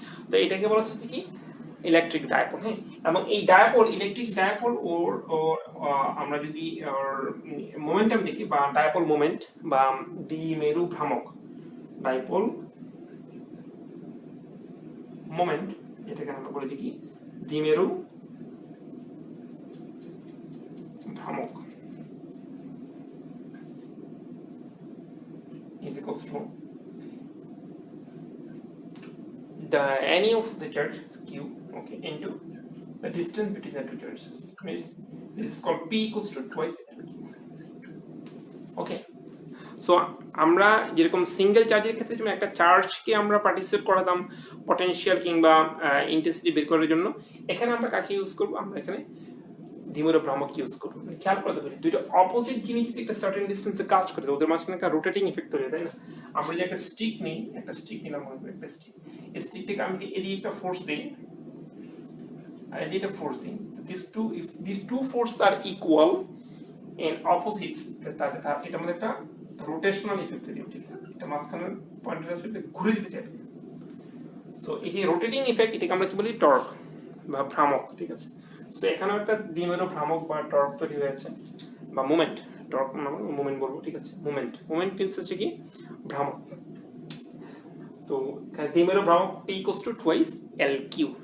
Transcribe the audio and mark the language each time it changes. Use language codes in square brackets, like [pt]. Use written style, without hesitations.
[bn] তো এটাকে বলা হচ্ছে কি ইলেকট্রিক ডাইপোল। হ্যাঁ, এবং এই ডাইপোল, ইলেকট্রিক ডাইপোল ওর আমরা যদি মোমেন্টাম দেখি বা ডাইপোল মোমেন্ট বা দ্বিমেরু ভ্রামক, ডাইপোল মোমেন্ট, এটাকে আমরা বলি কি দ্বিমেরু ভ্রামক [en] is equals to any of the charges Q, okay, into the distance between the two charges. Means this is called P equals to twice L. [bn] Okay, so আমরা যেরকম সিঙ্গেল চার্জের ক্ষেত্রে যেমন একটা চার্জকে আমরা পার্টিসিপেট করাতাম পটেনশিয়াল কিংবা ইন্টেন্সিটি বের করার জন্য, এখানে আমরা কাকে ইউজ করব? আমরা এখানে দ্বিমেরু ভ্রামক ইউজ করব। খেয়াল করতে পারি দুইটা অপোজিট জিনিস যদি একটা সার্টেন ডিস্টেন্সে কাজ করে, ওদের মাঝখানে একটা রোটেটিং ইফেক্ট তৈরি হয়, তাই না? আমরা যে একটা স্টিক নিই, একটা স্টিক নিলাম, একটা স্টিক, এই স্টিকটাকে আমি এদিকে একটা ফোর্স দিই আর এদিকে একটা ফোর্স দিই, [en] if these two forces are equal and opposite, [bn] তাহলে এটা মধ্যে একটা রোটেশনাল ইফেক্ট তৈরি হবে, এটা মাঝখানের পয়েন্টের আসলে ঘুরে দিতে চাইবে। সো এই যে রোটেটিং ইফেক্ট, এটাকে আমরা কি বলি টর্ক বা ভ্রামক, ঠিক আছে? সো এখানেও একটা দ্বিমেরু ভ্রামক বা টর্ক তৈরি হয়েছে বা মুভমেন্ট, টর্ক মানে মুভমেন্ট বলবো, ঠিক আছে? মুভমেন্ট মিন্স হচ্ছে কি ভ্রামক। তো দ্বিমেরু ভ্রামক [en] P equals to twice LQ।